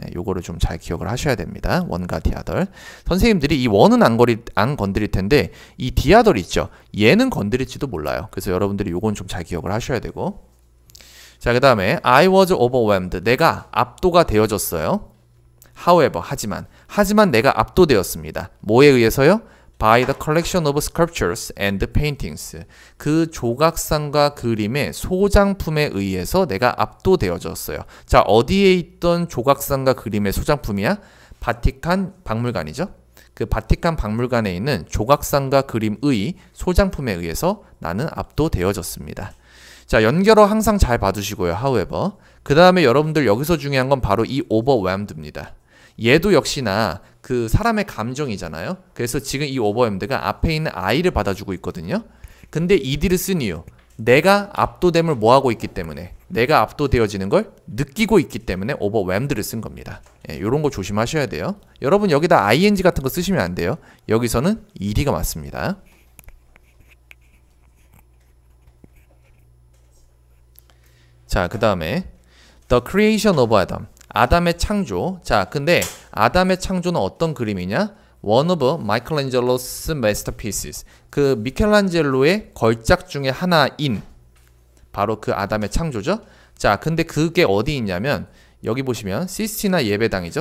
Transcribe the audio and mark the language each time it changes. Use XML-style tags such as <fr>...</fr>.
<ko>요거를 좀 잘 기억을 하셔야 됩니다. 원과 디아덜. 선생님들이 이 원은 안 건드릴 텐데 이 디아덜 있죠. 얘는 건드릴지도 몰라요. 그래서 여러분들이 요건 좀 잘 기억을 하셔야 되고. 자, 그 다음에</ko> <en>I was overwhelmed.</en> <ko>내가 압도가 되어졌어요. However, 하지만 내가 압도되었습니다. 뭐에 의해서요?</ko> <en>By the collection of sculptures and paintings.</en> <ko>그 조각상과 그림의 소장품에 의해서 내가 압도되어졌어요. 자, 어디에 있던 조각상과 그림의 소장품이야? 바티칸 박물관이죠. 그 바티칸 박물관에 있는 조각상과 그림의 소장품에 의해서 나는 압도되어졌습니다. 자, 연결어 항상 잘 봐두시고요.</ko> <en>However.</en> <ko>그 다음에 여러분들 여기서 중요한 건 바로 이 overwhelmed입니다. 얘도 역시나 그 사람의 감정이잖아요. 그래서 지금 이 overwhelmed가 앞에 있는 I를 받아주고 있거든요. 근데 이들을 쓴 이유, 내가 압도됨을 뭐하고 있기 때문에, 내가 압도되어지는 걸 느끼고 있기 때문에 overwhelmed를 쓴 겁니다. 이런 거 조심하셔야 돼요. 여러분 여기다 ing 같은 거 쓰시면 안 돼요. 여기서는 ed가 맞습니다.</ko> <en>자, 그 다음에 The creation of Adam.</en> <ko>아담의 창조. 자, 근데 아담의 창조는 어떤 그림이냐?</ko> <en>One of Michelangelo's masterpieces.</en> <ko>그 미켈란젤로의 걸작 중에 하나인 바로 그 아담의 창조죠. 자, 근데 그게 어디 있냐면 여기 보시면 시스티나 예배당이죠.</ko>